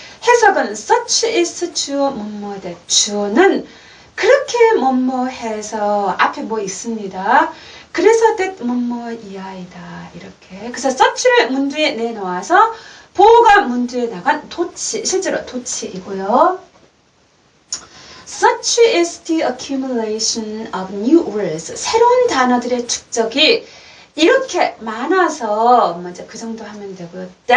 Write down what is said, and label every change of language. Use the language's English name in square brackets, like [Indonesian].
[Korean] 해석은 such is 주어 뭐뭐 that 주어는 그렇게 뭐뭐 해서 앞에 뭐 있습니다. 그래서 that 뭐뭐 이하이다 이렇게. 그래서 such를 문두에 내놓아서 보호가 문두에 나간 도치, 실제로 도치이고요. [English] Such is the accumulation of new words. [Korean] 새로운 단어들의 축적이 이렇게 많아서 먼저 그 정도 하면 되고요.